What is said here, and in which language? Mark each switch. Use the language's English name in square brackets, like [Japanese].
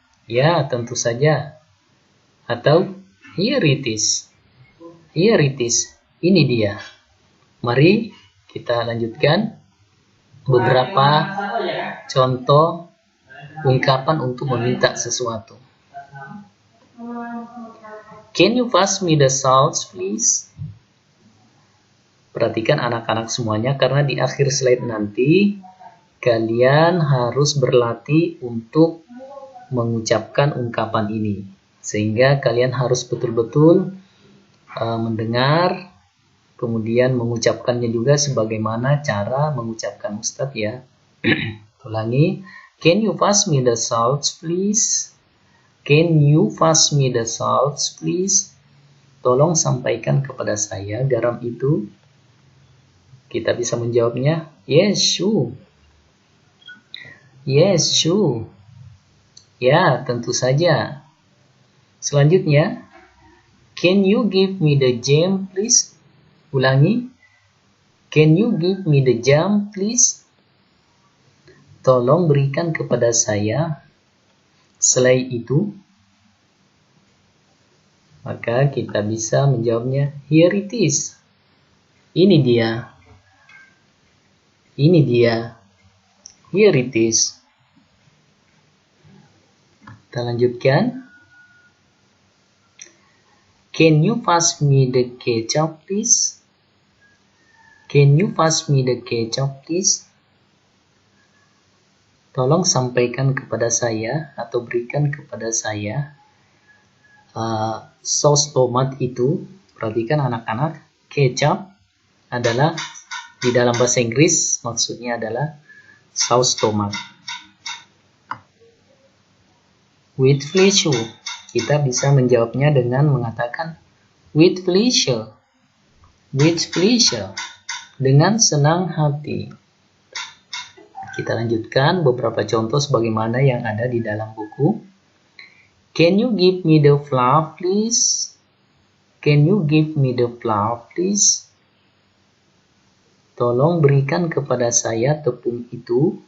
[Indonesian] Ya, tentu saja. Atau here it is. Here it is. Ini dia. Mari kita lanjutkan beberapa contoh ungkapan untuk meminta sesuatu. [English] Can you pass me the salt please? [Indonesian] Perhatikan anak-anak semuanya, karena di akhir slide nanti kalian harus berlatih untuk mengucapkan ungkapan ini. Sehingga kalian harus betul-betul mendengar, kemudian mengucapkannya juga sebagaimana cara mengucapkan Ustadz ya. [English] Ulangi, can you pass me the salt please? Can you pass me the salt please? [Indonesian] Tolong sampaikan kepada saya garam itu. Kita bisa menjawabnya yes, sure. Yes, sure. Ya, tentu saja. [English] Selanjutnya, can you give me the jam please? Ulangi, can you give me the jam please? [Indonesian] Tolong berikan kepada saya selai itu. Maka kita bisa menjawabnya here it is. Ini dia. Ini dia. Here it is. Kita lanjutkan. [English] Can you pass me the ketchup, please? Can you pass me the ketchup, please? [Indonesian] Tolong sampaikan kepada saya atau berikan kepada saya saus tomat itu. Perhatikan anak-anak, kecap adalah di dalam bahasa Inggris maksudnya adalah saus tomat. With pleasure, kita bisa menjawabnya dengan mengatakan with pleasure. With pleasure, dengan senang hati. Kita lanjutkan beberapa contoh sebagaimana yang ada di dalam buku. [English] Can you give me the flour, please? Can you give me the flour, please? [Indonesian] Tolong berikan kepada saya tepung itu.